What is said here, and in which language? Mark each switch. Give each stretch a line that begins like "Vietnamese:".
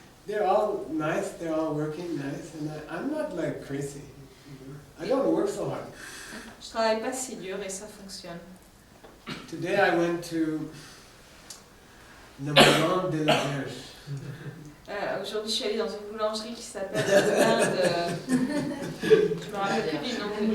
English: They're all nice, they're all working nice, and I'm not like crazy. I don't work so hard.
French: Je travaille pas si dur et ça fonctionne.
English: Today I went to the Maison de la Berge.
French: Aujourd'hui, je suis allée dans une boulangerie qui s'appelle Je me rappelle plus du nom.